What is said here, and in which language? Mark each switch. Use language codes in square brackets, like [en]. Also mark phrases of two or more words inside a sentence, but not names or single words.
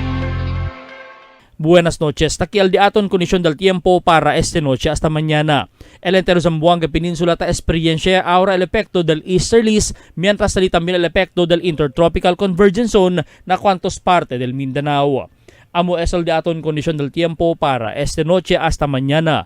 [cbk] Buenas noches. Takial di aton kondisyon del tiempo para este noche hasta mañana. El entero Zamboanga Peninsula ta experiencia ahora el efecto del easterlies mientras salí también el efecto del [en] intertropical convergence zone [cbk] na cuantos parte del Mindanao. Amo es el de aton kondisyon del tiempo para esta noche hasta mañana.